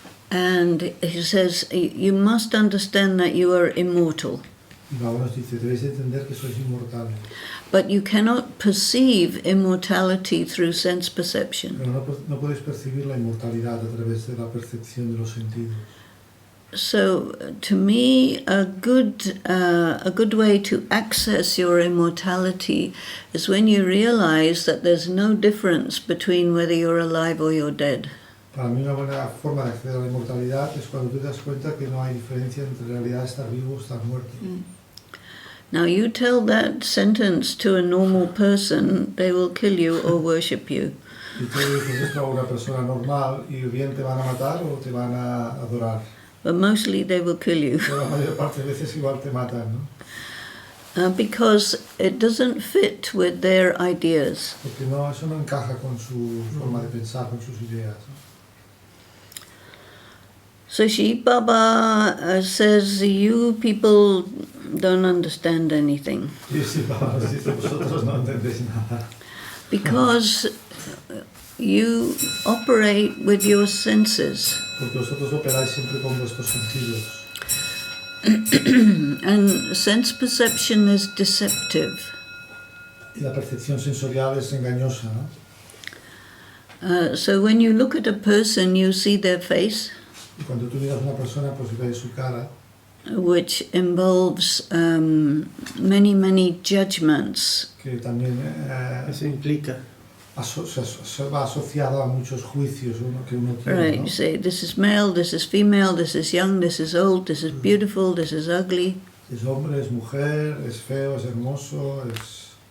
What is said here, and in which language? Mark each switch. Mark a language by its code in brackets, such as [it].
[en] And he says, you must understand that you are immortal. [es] Y Baba nos dice, debéis entender que sois inmortales. [en] But you cannot perceive immortality through sense perception. [es] Pero no podéis percibir la inmortalidad a través de la percepción de los sentidos. [en] So, to me, a good way to access your immortality is when you realize that there's no difference between whether you're alive or you're dead. [es] Para mí una buena forma de acceder a la inmortalidad es cuando tú te das cuenta que no hay diferencia entre en realidad estar vivo o estar muerto. [en] Now, you tell that sentence to a normal person, they will kill you or worship you. [es] Y tú dices esto a una persona normal y bien te van a matar o te van a adorar. [en] But mostly they will kill you. [es] Pero la mayor parte de veces igual te matan, ¿no? [en] Because it doesn't fit with their ideas. [es] Porque no, eso no encaja con su forma de pensar, con sus ideas, ¿no? [en] So Shiv Baba says, you people don't understand anything. [es] Y sí, Baba nos dice, vosotros no entendéis nada. [en] Because you operate with your senses. [es] Porque vosotros operáis siempre con vuestros sentidos. [en] And sense perception is deceptive. [es] Y la percepción sensorial es engañosa, ¿no? [en] So when you look at a person, you see their face, [es] Y cuando tú miras a una persona, pues ves su cara, [en] which involves many judgments. [es] que también Eso implica. se va asociada a muchos juicios que uno tiene, [en] Right, [es] ¿no? [en] you say, this is male, this is female, this is young, this is old, this is beautiful, this is ugly. [es] Es hombre, es mujer, es feo, es hermoso, es...